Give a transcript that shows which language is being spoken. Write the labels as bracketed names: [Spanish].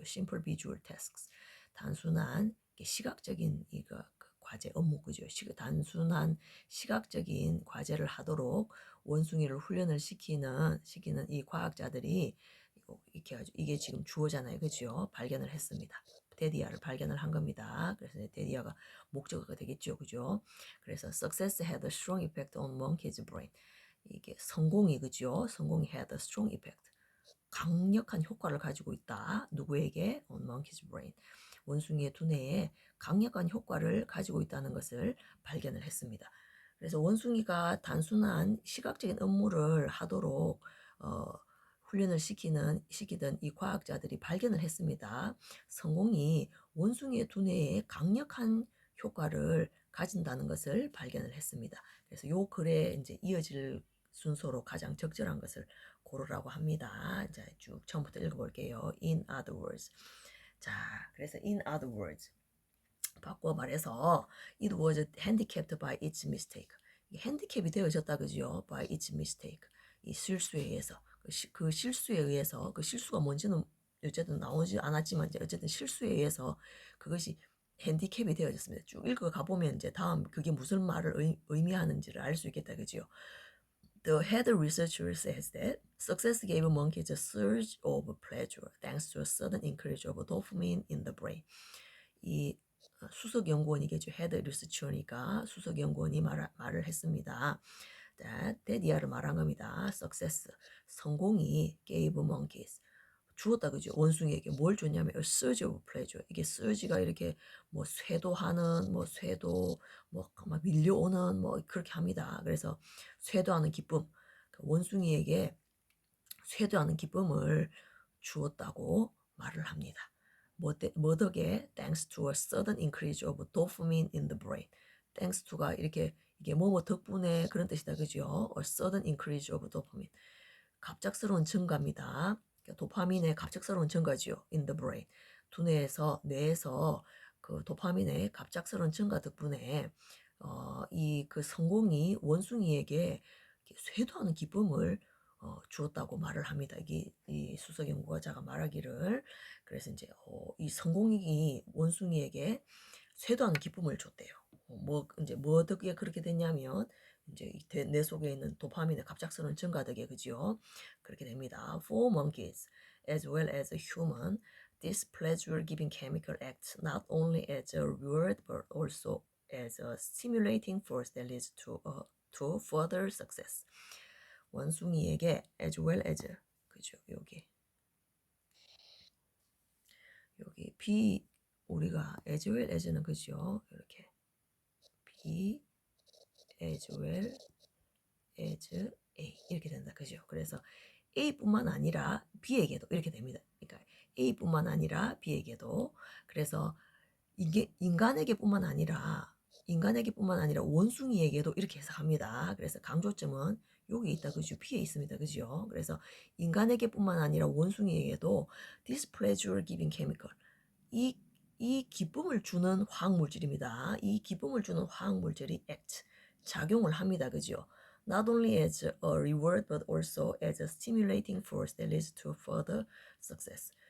[English] simple visual tasks [Korean] 단순한 시각적인 이거 과제 업무 그죠. 단순한 시각적인 과제를 하도록 원숭이를 훈련을 시키는 이 과학자들이 이렇게 가지고 이게 지금 주어잖아요. 그죠? 발견을 했습니다. 데디아를 발견을 한 겁니다. 그래서 데디아가 목적어가 되겠죠. 그죠? 그래서 [English] success had a strong effect on monkey's brain. [Korean] 이게 성공이 그죠? 성공이 [English] had a strong effect. [Korean] 강력한 효과를 가지고 있다. 누구에게? [English] On monkey's brain. [Korean] 원숭이의 두뇌에 강력한 효과를 가지고 있다는 것을 발견을 했습니다. 그래서 원숭이가 단순한 시각적인 업무를 하도록 훈련을 시키던 이 과학자들이 발견을 했습니다. 성공이 원숭이의 두뇌에 강력한 효과를 가진다는 것을 발견을 했습니다. 그래서 요 글에 이제 이어질 순서로 가장 적절한 것을 고르라고 합니다. 자, 쭉 처음부터 읽어볼게요. [English] In other words. [Korean] 자, 그래서 [English] in other words. [Korean] 바꿔 말해서 [English] it was handicapped by its mistake. [Korean] 핸디캡이 되어졌다 그죠? [English] by its mistake. [Korean] 이 실수에 의해서. 그 실수에 의해서 그 실수가 뭔지는 어쨌든 나오지 않았지만 이제 어쨌든 실수에 의해서 그것이 핸디캡이 되어졌습니다. 쭉 읽어가 보면 이제 다음 그게 무슨 말을 의미하는지를 알 수 있겠다 그죠? [English] The head researcher says that success gave monkeys a surge of pleasure thanks to a sudden increase of dopamine in the brain. [Korean] 이 수석 연구원이겠죠. 헤드 리서치니까 수석 연구원이 말을 했습니다. 데디아를 말한 겁니다. success 성공이 [English] gave monkeys [Korean] 주었다 그죠. 원숭이에게 뭘 줬냐면 [English] a surge of pleasure. [Korean] 이게 surge가 이렇게 뭐 쇄도하는 뭐 쇄도 막 밀려오는 뭐 그렇게 합니다. 그래서 쇄도하는 기쁨. 원숭이에게 쇄도하는 기쁨을 주었다고 말을 합니다. 뭐덕에 [English] thanks to a sudden increase of dopamine in the brain. thanks to [Korean] 가 이렇게 이게 뭐뭐 덕분에 그런 뜻이다 그죠? [English] a sudden increase of dopamine. [Korean] 갑작스러운 증가입니다. 도파민의 갑작스러운 증가지요. [English] in the brain. [Korean] 뇌에서 그 도파민의 갑작스러운 증가 덕분에 이 그 성공이 원숭이에게 쇄도하는 기쁨을 주었다고 말을 합니다. 이 수석 연구자가 말하기를 그래서 이제 이 성공이 원숭이에게 쇄도하는 기쁨을 줬대요. 이제 뭐 덕에 그렇게 됐냐면 이제 뇌 속에 있는 도파민의 갑작스러운 증가 덕에 그죠? 그렇게 됩니다. [English] For monkeys as well as a human, this pleasure-giving chemical acts not only as a reward but also as a stimulating force that leads to further success. [Korean] 원숭이에게 [English] as well as [Korean] 그죠? 여기 B 우리가 [English] as well as [Korean] 는 그죠? 이렇게 [English] B as well as A [Korean] 이렇게 된다 그죠? 그래서 A뿐만 아니라 B에게도 이렇게 됩니다. 그러니까 A뿐만 아니라 B에게도 그래서 이게 인간에게뿐만 아니라 원숭이에게도 이렇게 해석합니다. 그래서 강조점은 여기 있다 그죠? B에 있습니다. 그죠? 그래서 인간에게뿐만 아니라 원숭이에게도 [English] this pleasure giving chemical [Korean] 이 기쁨을 주는 화학물질입니다. 이 기쁨을 주는 화학물질이 act 작용을 합니다. 그죠? [English] Not only as a reward but also as a stimulating force that leads to further success.